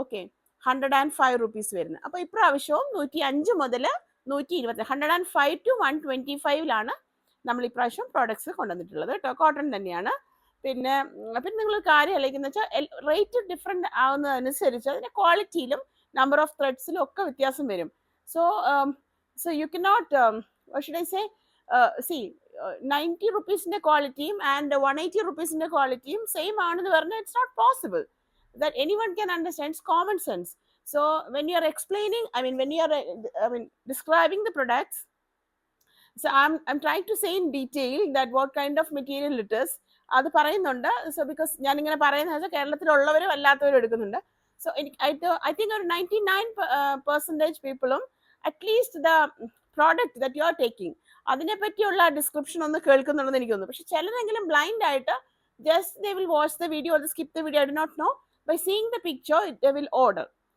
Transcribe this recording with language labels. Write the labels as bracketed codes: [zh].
[ml] Okay, 105 rupees വരുന്നത്. അപ്പോൾ ഇപ്രാവശ്യവും 105 മുതൽ 120, 105 to 125 നമ്മൾ ഇപ്രാവശ്യം പ്രോഡക്ട്സ് കൊണ്ടുവന്നിട്ടുള്ളത് കേട്ടോ. കോട്ടൺ തന്നെയാണ്. പിന്നെ നിങ്ങൾ കാര്യം ആലോചിക്കുന്ന വെച്ചാൽ റേറ്റ് ഡിഫറെൻ്റ് ആവുന്നതനുസരിച്ച് അതിൻ്റെ ക്വാളിറ്റിയിലും നമ്പർ ഓഫ് ത്രെഡ്സിലും ഒക്കെ വ്യത്യാസം വരും. [en] So you cannot, what should I say, see 90 rupees-ന്റെ ക്വാളിറ്റിയും and 180 rupees-ന്റെ ക്വാളിറ്റിയും [ml] സെയിം ആണെന്ന് പറഞ്ഞാൽ [en] It's not possible that anyone can understand. It's common sense. So when you are explaining, when you are describing the products, so I'm trying to say in detail that what kind of material it is. [ml] അത് പറയുന്നുണ്ട്. So because ഞാനിങ്ങനെ പറയുന്നത് വെച്ചാൽ കേരളത്തിലുള്ളവരും അല്ലാത്തവരും എടുക്കുന്നുണ്ട്. [en] So I think ഒരു 99% പീപ്പിളും at least the product that you are taking [ml] അതിനെ പറ്റിയുള്ള description ഒന്ന് കേൾക്കുന്നുണ്ടെന്ന് എനിക്ക് തോന്നുന്നു. പക്ഷെ ചിലരെങ്കിലും ബ്ലൈൻഡ് ആയിട്ട് [en] Just they will watch the video or skip the video, I do not know, by seeing the picture they will order.